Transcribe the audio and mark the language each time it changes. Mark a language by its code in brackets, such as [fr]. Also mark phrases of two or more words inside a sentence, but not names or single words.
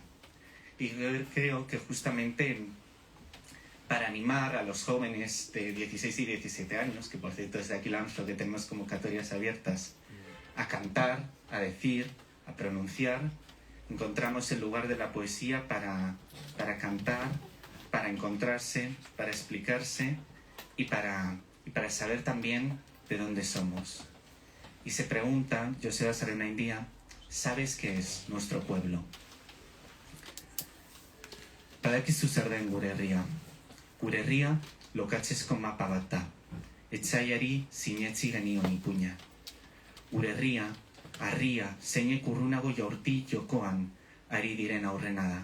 [es] Y creo que justamente para animar a los jóvenes de 16 y 17 años, que por cierto desde aquí lanzo que tenemos convocatorias abiertas, a cantar, a decir, a pronunciar, encontramos el lugar de la poesía para cantar, para encontrarse, para explicarse y para saber también de dónde somos. Y se pregunta, Joseba Sarenaindia, ¿sabes qué es nuestro pueblo? [eu] Badakizu zer den gure herria. Gure herria lokatzezko mapa bat da. Etsaiari sinetsi genion ipuina. Gure herria, harria, zeinek urrunago jaurti jokoan ari diren aurrena da.